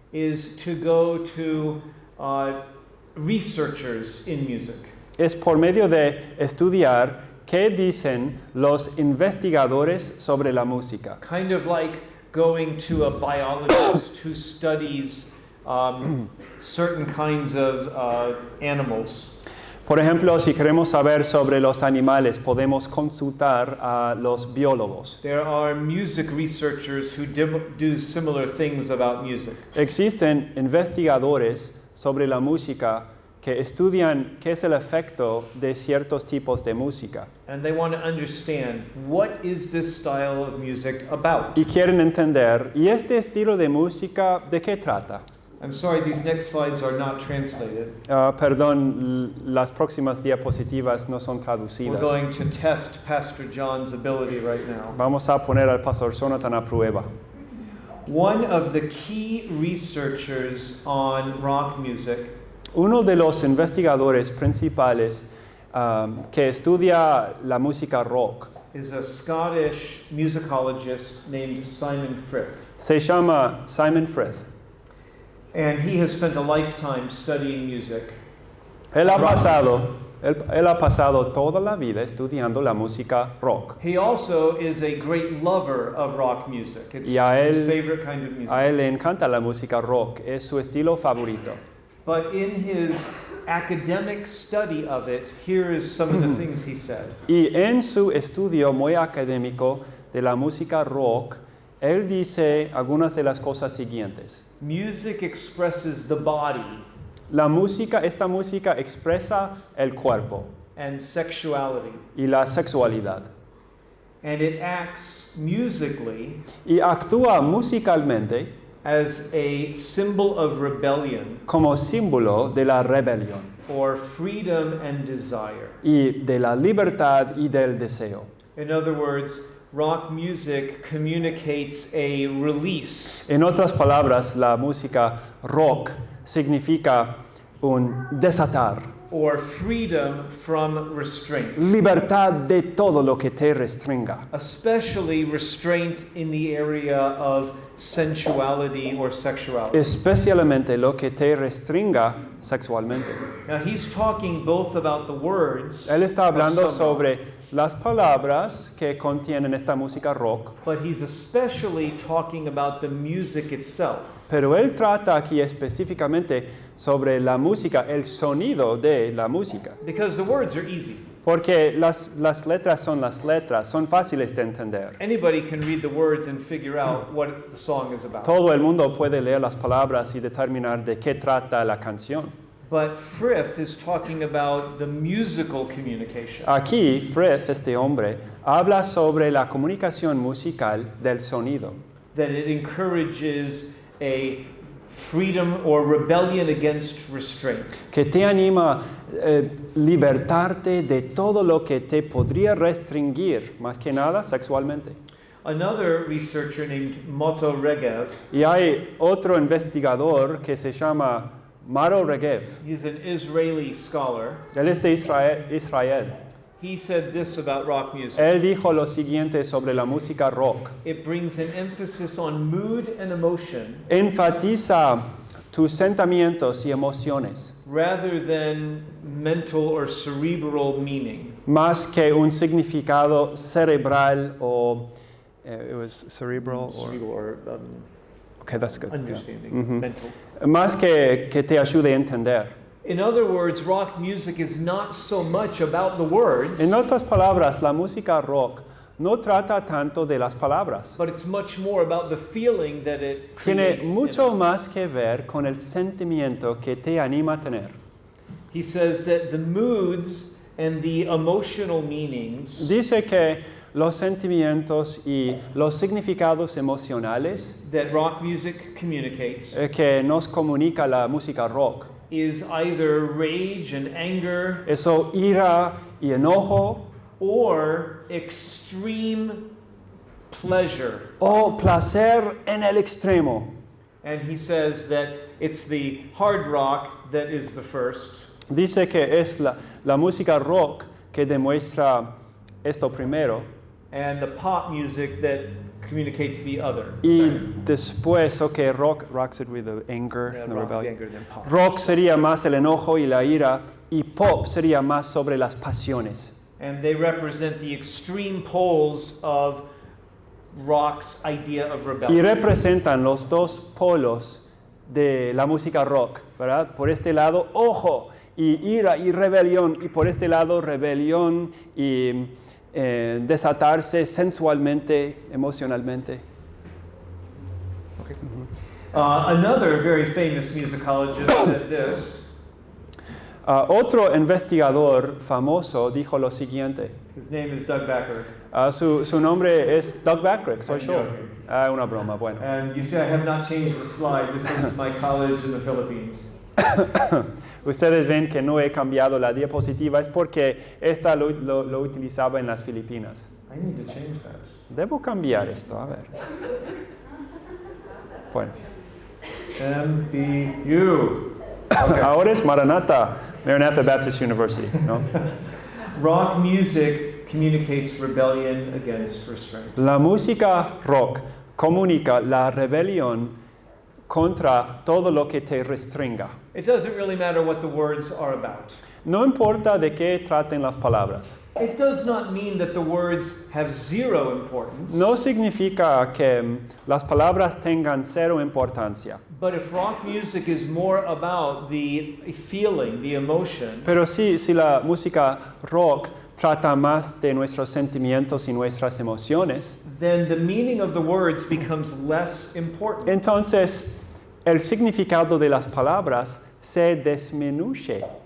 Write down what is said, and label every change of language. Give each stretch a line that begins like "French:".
English: is to go to researchers in music.
Spanish: es por medio de estudiar qué dicen los investigadores sobre la música.
English: Kind of like going to a biologist who studies certain kinds of animals.
Spanish: Por ejemplo, si queremos saber sobre los animales, podemos consultar a los biólogos.
English: There are music researchers who do similar things about music.
Spanish: Existen investigadores sobre la música que estudian qué es el efecto de ciertos tipos de música
English: And they want to understand, what is this style of music about?
Spanish: y quieren entender, ¿y este estilo de música de qué trata?
English: I'm sorry, these next slides are not translated.
Spanish: Perdón, las próximas diapositivas no son
English: We're
Spanish: traducidas.
English: going to test Pastor John's ability right now.
Spanish: Vamos a poner al pastor Jonathan a prueba.
English: One of the key researchers on rock music
Spanish: Uno de los investigadores principales que estudia la música rock
English: is a Scottish musicologist named Simon Frith.
Spanish: se llama Simon Frith.
English: And he has spent a lifetime studying music.
Spanish: Él ha pasado toda la vida estudiando la música rock.
English: He also is a great lover of rock music. It's
Spanish: Y a
English: his
Spanish: él-
English: favorite kind of music.
Spanish: A él le encanta la música rock, es su estilo favorito.
English: But in his academic study of it, here is some of the things he said.
Spanish: Y en su estudio muy académico de la música rock, él dice algunas de las cosas siguientes.
English: Music expresses the body
Spanish: Esta música expresa el cuerpo
English: and sexuality,
Spanish: y la sexualidad.
English: and it acts musically
Spanish: Y actúa musicalmente
English: as a symbol of rebellion
Spanish: como símbolo de la rebelión
English: or freedom and desire.
Spanish: y de la libertad y del deseo.
English: In other words, rock music communicates a release
Spanish: En otras palabras, la música rock significa un desatar,
English: or freedom from restraint,
Spanish: libertad de todo lo que te restringa,
English: especially restraint in the area of sensuality or sexuality.
Spanish: especialmente lo que te restringa sexualmente.
English: Now he's talking both about the words,
Spanish: Él está hablando
English: of some rock,
Spanish: sobre las palabras que contienen esta música rock,
English: but he's especially talking about the music itself.
Spanish: pero él trata aquí específicamente sobre la música, el sonido de la música.
English: Because the words are easy.
Spanish: Porque las letras, son fáciles de entender.
English: Anybody can read the words and figure out what the song is about.
Spanish: Todo el mundo puede leer las palabras y determinar de qué trata la canción.
English: But Frith is talking about the musical communication.
Spanish: Aquí, Frith, este hombre, habla sobre la comunicación musical del sonido,
English: That it encourages a freedom or rebellion against restraint.
Spanish: que te anima a libertarte de todo lo que te podría restringir, más que nada sexualmente.
English: Another researcher named Moto Regev,
Spanish: Y hay otro investigador que se llama Maro Regev.
English: he's an Israeli scholar.
Spanish: Él es de Israel.
English: He said this about rock music.
Spanish: Él dijo lo siguiente sobre la música rock.
English: It brings an emphasis on mood and emotion
Spanish: Enfatiza tus sentimientos y emociones,
English: rather than mental or cerebral meaning.
Spanish: más que un significado cerebral o
English: it was cerebral or Cerebral or okay, that's good. understanding, Mhm. mental.
Spanish: Más que te ayude a entender.
English: In other words, rock music is not so much about the words,
Spanish: En otras palabras, la música rock no trata tanto de las palabras.
English: but it's much more about the feeling that it
Spanish: Tiene
English: creates. in
Spanish: mucho
English: us.
Spanish: más que ver con el sentimiento que te anima a tener.
English: He says that the moods and the emotional meanings
Spanish: Dice que los sentimientos y los significados emocionales
English: that rock music communicates
Spanish: que nos comunica la música rock,
English: is either rage and anger
Spanish: eso ira y enojo
English: or extreme pleasure.
Spanish: o placer en el extremo.
English: And he says that it's the hard rock that is the first,
Spanish: Dice que es la música rock que demuestra esto primero
English: and the pop music that communicates the other.
Spanish: y
English: second.
Spanish: después, okay,
English: rocks it with the anger, Yeah, the rock's rebellion. anger, then pop.
Spanish: Rock sería más el enojo y la ira y pop sería más sobre las pasiones.
English: And they represent the extreme poles of rock's idea of
Spanish: Y
English: rebellion.
Spanish: representan los dos polos de la música rock, ¿verdad? Por este lado, ojo y ira y rebelión, y por este lado, rebelión y desatarse sensualmente, emocionalmente.
English: Another very famous musicologist said this.
Spanish: Otro investigador famoso dijo lo siguiente.
English: His name is Doug Becker.
Spanish: Su nombre es Doug Backrack, soy
English: I'm
Spanish: yo.
English: joking.
Spanish: Una broma, bueno.
English: And you see, I have not changed the slide. This is my college in the Philippines.
Spanish: Ustedes ven que no he cambiado la diapositiva, es porque esta lo utilizaba en las Filipinas.
English: I need to change that.
Spanish: Debo cambiar esto, a ver. Bueno,
English: MBU. Okay.
Spanish: ahora es Maranatha, Maranatha Baptist University, ¿no?
English: Rock music communicates rebellion against restraint.
Spanish: La música rock comunica la rebelión contra todo lo que te restringa.
English: It doesn't really matter what the words are about.
Spanish: No importa de qué traten las palabras.
English: It does not mean that the words have zero importance.
Spanish: No significa que las palabras tengan cero importancia.
English: But if rock music is more about the feeling, the emotion,
Spanish: Pero sí, si la música rock trata más de nuestros sentimientos y nuestras emociones,
English: then the meaning of the words becomes less important.
Spanish: entonces el significado de las palabras se disminuye.